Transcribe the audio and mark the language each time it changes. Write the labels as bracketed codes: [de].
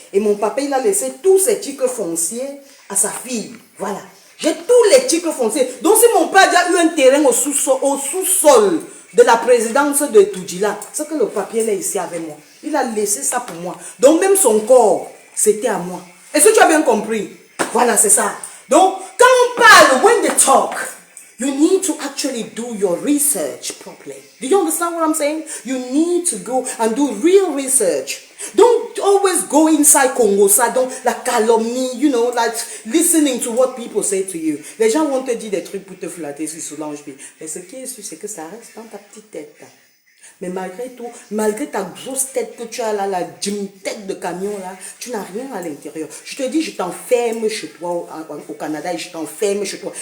[fr] Et mon papa, il a laissé tous ses titres fonciers à sa fille. Voilà. J'ai tous les titres fonciers. Donc, si mon père a eu un terrain au sous-sol de la présidence de Toudjila, c'est que le papier là ici avec moi. Il a laissé ça pour moi. Donc, même son corps, c'était à moi. Est-ce que tu as bien compris? Voilà, c'est ça. Donc, quand on parle, [en] when they talk, you need to actually do your research properly. Do you understand what I'm saying? You need to go and do real research. Don't always go inside Congo, [fr] ça, donc la calomnie, [en] you know, like listening to what people say to you. [fr] Les gens vont te dire des trucs pour te flatter sur Solange B. Mais ce qui est sûr, c'est que ça reste dans ta petite tête. Mais malgré tout, malgré ta grosse tête que tu as là, la tête de camion là, tu n'as rien à l'intérieur. Je te dis, je t'enferme chez toi au Canada et je t'enferme chez toi.